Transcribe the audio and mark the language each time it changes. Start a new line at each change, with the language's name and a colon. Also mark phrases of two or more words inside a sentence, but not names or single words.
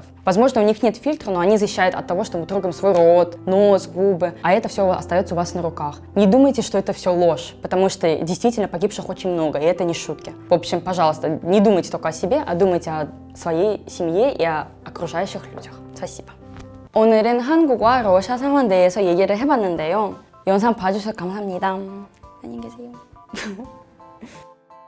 Russian: Возможно, у них нет фильтра, но они защищают от того, что мы трогаем свой рот, нос, губы, а это все остается у вас на руках. Не думайте, что это все ложь, потому что действительно погибших очень много, и это не шутки. В общем, пожалуйста, не думайте только о себе, а думайте о своей семье и о окружающих людях. Спасибо.
Korean: 오늘은 한국과 러시아 상황에 대해서 얘기를 해봤는데요. 영상 봐주셔서 감사합니다. 안녕히 계세요.